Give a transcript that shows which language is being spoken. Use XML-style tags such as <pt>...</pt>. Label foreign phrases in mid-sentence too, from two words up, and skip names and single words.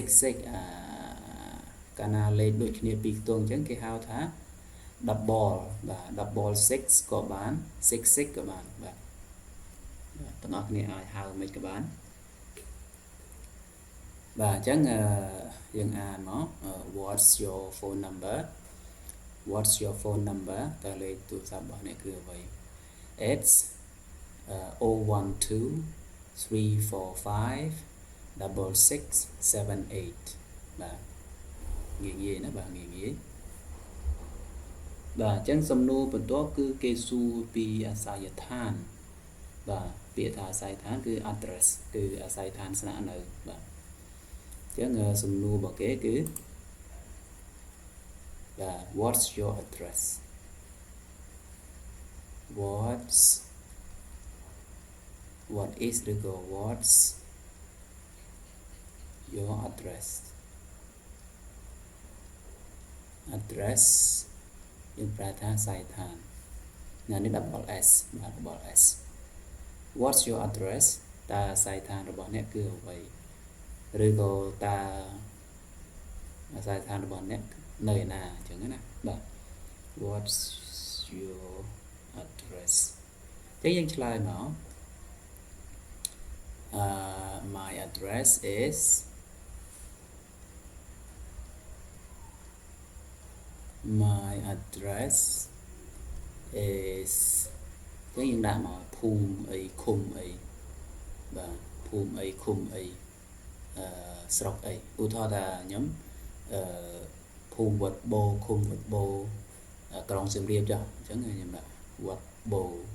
<km>6 កាលណាលេខដូចគ្នា2ខ្ទង់អញ្ចឹងគេហៅថា double បាទ double 6ក៏បាន6 6ក៏បានបាទទាំងអស់គ្នាអាចហៅមិនក៏បានបាទអញ្ចឹងយើងអានមក</km> <en>what's your phone number</en> <km>តើលេខទូរស័ព្ទរបស់អ្នកគឺអ្វី it's 012 345 66 78បាទងាយណាបាទងាយបាទអញ្ចឹងសំណួរ បន្ទាប់គឺគេសួរពីអាសយដ្ឋានបាទពាក្យថាអាសយដ្ឋានគឺ address គឺអាសយដ្ឋានស្នាក់នៅបាទអញ្ចឹងសំណួររបស់គេគឺបាទ</km> <en>what's your address what is</en> <km>ឬក៏</km> <en>what's your address</en> <km>យើងប្រែថាអាសយដ្ឋាននេះ</km> <en>double S</en> <km>បាទ</km> <en>double S what's your address</en> <km>តើអាសយដ្ឋានរបស់អ្នកគឺអ្វីឬក៏តើអាសយដ្ឋានរបស់អ្នកនៅឯណាអញ្ចឹងណាបាទ</km> <en>what's your address</en> <km>អញ្ចឹងយើងឆ្លើយមក</km> <en>my address is</en> <km>ចឹងយើងដាក់មកភូមិអីឃុំអីបាទភូមិអីឃុំអីស្រុកអីឧទាហរណ៍ថាខ្ញុំភូមិវត្តបូឃុំវត្តបូក្រុងសៀមរាបចុះអញ្ចឹងខ្ញុំដាក់វត្តបូ</km>